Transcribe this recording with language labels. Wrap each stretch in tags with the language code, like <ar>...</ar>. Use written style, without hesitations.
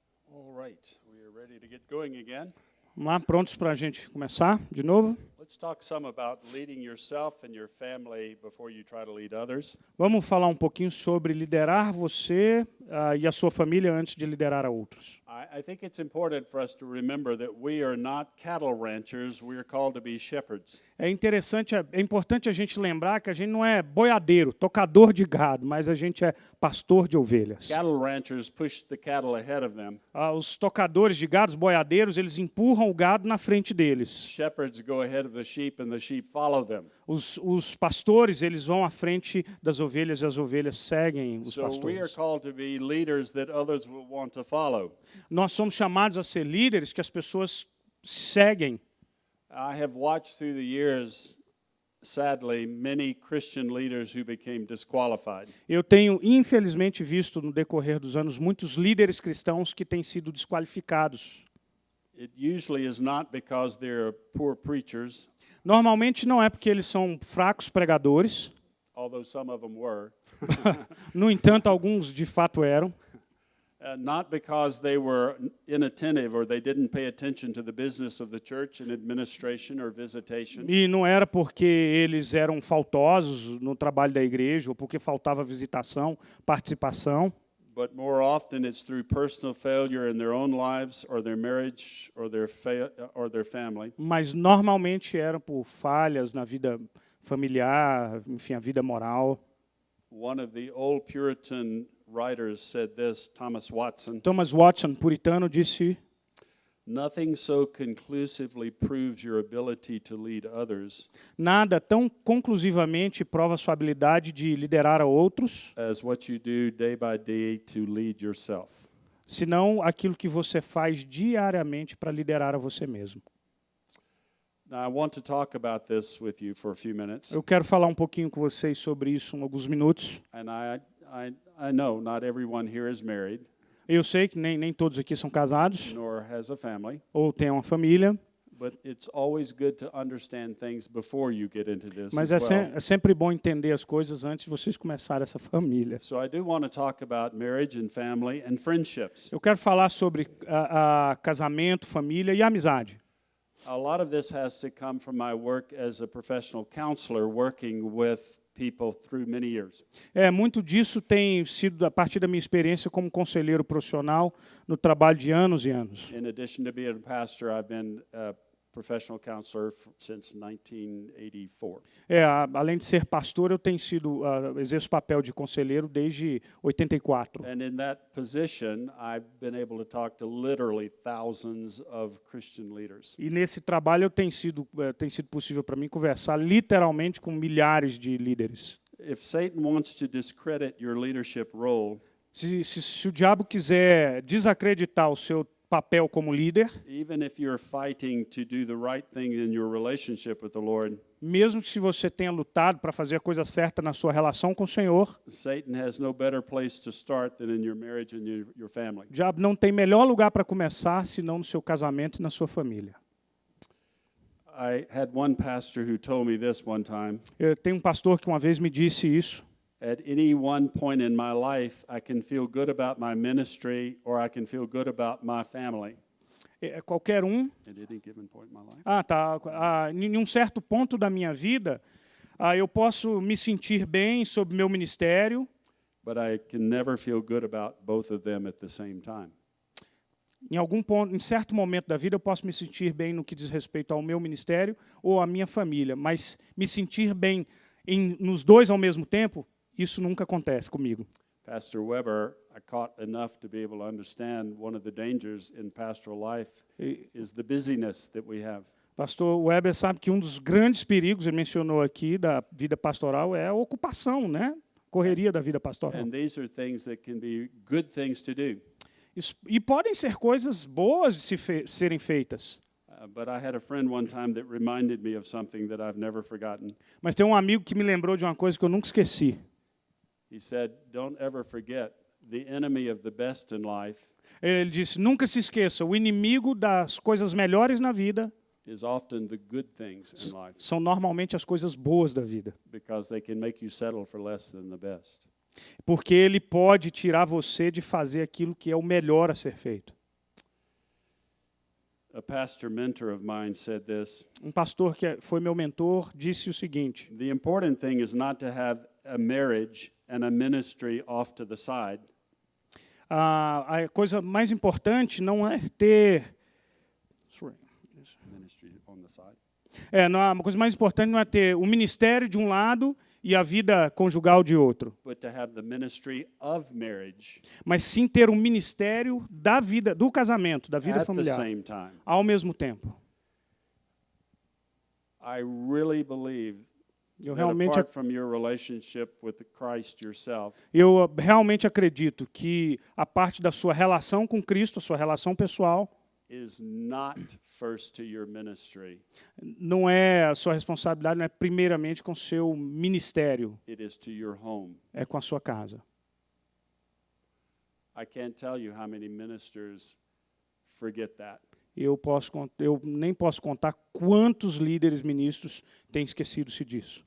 <en>All right, we are ready to get going again.</en> <pt>Vamos lá, prontos para a gente começar de novo?</pt> <en>Let's talk some about leading yourself and your family before you try to lead others.</en> <pt>Vamos falar um pouquinho sobre liderar você e a sua família antes de liderar a outros.</pt> <en>I think it's important for us to remember that we are not cattle ranchers, we are called to be shepherds.</en> <pt>É importante a gente lembrar que a gente não é boiadeiro, tocador de gado, mas a gente é pastor de ovelhas.</pt> <en>Cattle ranchers push the cattle ahead of them.</en> <pt>Os tocadores de gado, os boiadeiros, eles empurram o gado na frente deles.</pt> <en>Shepherds go ahead of the sheep and the sheep follow them.</en> <pt>Os pastores, eles vão à frente das ovelhas e as ovelhas seguem os</pt> <en>So we are</en> <pt>pastores.</pt> <en>called to be leaders that others will want to follow.</en> <pt>Nós somos chamados a ser líderes que as pessoas seguem.</pt> <en>I have watched through the years, sadly, many Christian leaders who became disqualified.</en> <pt>Eu tenho, infelizmente, visto no decorrer dos anos muitos líderes cristãos que têm sido desqualificados.</pt> <en>It usually is not because they're poor preachers,</en> <pt>Normalmente não é porque eles são fracos pregadores,</pt> <en>although some of them were.</en> <pt>no entanto, alguns de fato eram.</pt> <en>Not because they were inattentive or they didn't pay attention to the business of the church and administration or visitation.</en> <pt>E não era porque eles eram faltosos no trabalho da igreja ou porque faltava visitação, participação.</pt> <en>But more often it's through personal failure in their own lives or their marriage or their family.</en> <pt>Mas normalmente eram por falhas na vida familiar, enfim, a vida moral.</pt> <en>One of the old Puritan writers said this, Thomas Watson,</en> <pt>Thomas Watson, puritano, disse:</pt> <en>nothing so conclusively proves your ability to lead others</en> <pt>nada tão conclusivamente prova sua habilidade de liderar a outros,</pt> <en>as what you do day by day to lead yourself.</en> <pt>senão aquilo que você faz diariamente para liderar a você mesmo.</pt> <en>Now, I want to talk about this with you for a few minutes.</en> <pt>Eu quero falar um pouquinho com vocês sobre isso em alguns minutos.</pt> <en>And I know not everyone here is married,</en> <pt>Eu sei que nem todos aqui são casados</pt> <en>nor has a family,</en> <pt>ou têm uma família,</pt> <en>but it's always good to understand things before you get into this</en> <pt>mas</pt> <en>as well.</en> <pt>é sempre bom entender as coisas antes de vocês começarem essa família.</pt> <en>So I do want to talk about marriage and family and friendships.</en> <pt>Eu quero falar sobre a casamento, família e amizade.</pt> <en>A lot of this has to come from my work as a professional counselor working with people through many years.</en> <pt>Muito disso tem sido a partir da minha experiência como conselheiro profissional no trabalho de anos e anos.</pt> <en>In addition to being a pastor, I've been a professional counselor since 1984.</en> <pt>Além de ser pastor, eu tenho exerço o papel de conselheiro desde 84.</pt> <en>And in that position, I've been able to talk to literally thousands of Christian leaders.</en> <pt>E nesse trabalho tem sido possível para mim conversar literalmente com milhares de líderes.</pt> <en>If Satan wants to discredit your leadership role,</en> <pt>Se o diabo quiser desacreditar o seu papel como líder,</pt> <en>even if you're fighting to do the right thing in your relationship with the Lord,</en> <pt>mesmo que se você tenha lutado para fazer a coisa certa na sua relação com o Senhor,</pt> <en>Satan has no better place to start than in your marriage and your family.</en> <pt>o diabo não tem melhor lugar para começar senão no seu casamento e na sua família.</pt> <en>I had one pastor who told me this one time.</en> <pt>Eu tenho um pastor que uma vez me disse isso.</pt> <en>At any one point in my life, I can feel good about my ministry or I can feel good about my family.</en> <pt>Qualquer um.</pt> <en>At any given point in my life.</en> <pt>Em um certo ponto da minha vida, eu posso me sentir bem sobre meu ministério,</pt> <en>But I can never feel good about both of them at the same time.</en> <pt>em certo momento da vida, eu posso me sentir bem no que diz respeito ao meu ministério ou à minha família, mas me sentir bem nos dois ao mesmo tempo, isso nunca acontece comigo.</pt> <en>Pastor Weber, I caught enough to be able to understand one of the dangers in pastoral life is the busyness that we have.</en> <pt>Pastor Weber sabe que um dos grandes perigos, ele mencionou aqui, da vida pastoral é a ocupação, né? Correria da vida pastoral.</pt> <en>And these are things that can be good things to do.</en> <pt>E podem ser coisas boas de serem feitas.</pt> <en>But I had a friend one time that reminded me of something that I've never forgotten.</en> <pt>Mas tem um amigo que me lembrou de uma coisa que eu nunca esqueci.</pt> <en>He said, "Don't ever forget the enemy of the best in life</en> <pt>Ele disse, nunca se esqueça, o inimigo das coisas melhores na vida</pt> <en>is often the good things in life</en> <pt>são normalmente as coisas boas da vida.</pt> <en>because they can make you settle for less than the best."</en> <pt>Porque ele pode tirar você de fazer aquilo que é o melhor a ser feito.</pt> <en>A pastor mentor of mine said this,</en> <pt>Um pastor que foi meu mentor disse o seguinte:</pt> <en>"The important thing is not to have a marriage and a ministry off to the side.</en> <pt>a coisa mais importante não é ter...</pt> <en>Ministry on the side.</en> <pt>a coisa mais importante não é ter o ministério de um lado e a vida conjugal de outro,</pt> <en>But to have the ministry of marriage</en> <pt>mas sim ter o ministério da vida, do casamento, da vida</pt> <en>at the</en> <pt>familiar,</pt> <en>same time.</en> <pt>ao mesmo tempo.</pt> <en>I really believe</en> <pt>Eu</pt> <en>that</en> <pt>realmente,</pt> <en>apart from your relationship with Christ yourself,</en> <pt>eu realmente acredito que a parte da sua relação com Cristo, a sua relação pessoal,</pt> <en>is not first to your ministry.</en> <pt>não é a sua responsabilidade, não é primeiramente com o seu ministério,</pt> <en>It is to your home.</en> <pt>é com a sua casa.</pt> <en>I can't tell you how many ministers forget that.</en> <pt>Eu nem posso contar quantos líderes ministros têm esquecido-se disso.</pt>